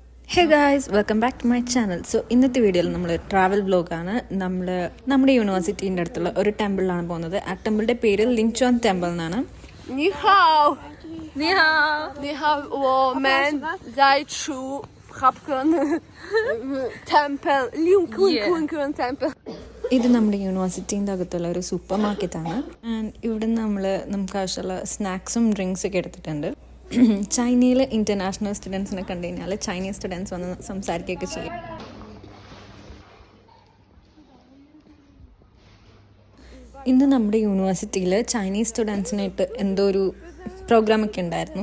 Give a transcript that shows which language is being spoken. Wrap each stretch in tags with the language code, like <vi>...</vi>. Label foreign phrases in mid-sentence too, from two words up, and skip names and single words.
<en>Hey guys, welcome back to my channel.</en> <ml>സോ ഇന്നത്തെ വീഡിയോയിൽ നമ്മൾ</ml> <en>travel vlog.</en> <ml>നമ്മുടെ യൂണിവേഴ്സിറ്റീൻ്റെ അടുത്തുള്ള ഒരു ടെമ്പിളിലാണ് പോകുന്നത്. ആ ടെമ്പിളിൻ്റെ പേര് ലിൻചോൻ ടെമ്പിൾ എന്നാണ്.</ml> <zh>你好，你好，你好，我们在去 Hapkan Temple, Lincoln Temple.</zh> <ml>ഇത് നമ്മുടെ യൂണിവേഴ്സിറ്റീൻ്റെ അകത്തുള്ള ഒരു</ml> <en>super market.</en> <ml>ആൻഡ് ഇവിടെ നമുക്ക് ആവശ്യമുള്ള</ml> <en>snacks drinks</en> <ml>ഒക്കെ എടുത്തിട്ടുണ്ട്. ചൈനയിൽ</ml> <en>international students</en> <ml>കണ്ടു കഴിഞ്ഞാൽ</ml> <en>Chinese students</en> <ml>വന്ന് സംസാരിക്കുകയൊക്കെ ചെയ്യും. ഇന്ന് നമ്മുടെ യൂണിവേഴ്സിറ്റിയിൽ</ml> <en>Chinese students</en> <ml>എന്തോ ഒരു പ്രോഗ്രാമൊക്കെ ഉണ്ടായിരുന്നു.</ml>